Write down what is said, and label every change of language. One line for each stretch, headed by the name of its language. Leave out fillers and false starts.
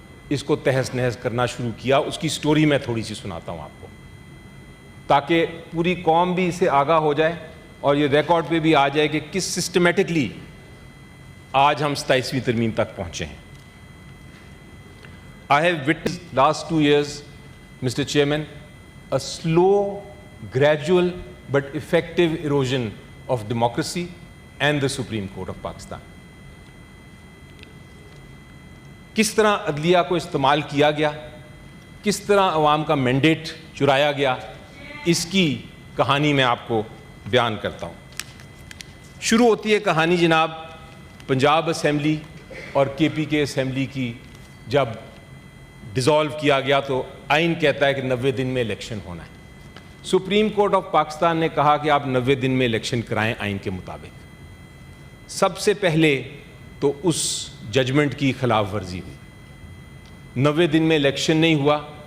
Urdu: اس کو تہس نہس کرنا شروع کیا۔ اس کی سٹوری میں تھوڑی سی سناتا ہوں آپ کو تاکہ پوری قوم بھی اس سے آگاہ ہو جائے اور یہ ریکارڈ پہ بھی آ جائے کہ کس سسٹمیٹکلی آج ہم 27ویں ترمیم تک پہنچے ہیں۔
English: I have witnessed last 2 years, Mr. Chairman, a slow, gradual but effective erosion of democracy and the Supreme Court of Pakistan.
Urdu: کس طرح عدلیہ کو استعمال کیا گیا، کس طرح عوام کا مینڈیٹ چرایا گیا، اس کی کہانی میں آپ کو بیان کرتا ہوں۔ شروع ہوتی ہے کہانی جناب پنجاب اسمبلی اور کے کے اسمبلی کی۔ جب ڈیزالو کیا گیا تو آئین کہتا ہے کہ 90 دن میں الیکشن ہونا ہے۔ سپریم کورٹ آف پاکستان نے کہا کہ آپ 90 دن میں الیکشن کرائیں آئین کے مطابق۔ سب سے پہلے تو اس ججمنٹ کی خلاف ورزی ہوئی، 90 دن میں الیکشن نہیں ہوا،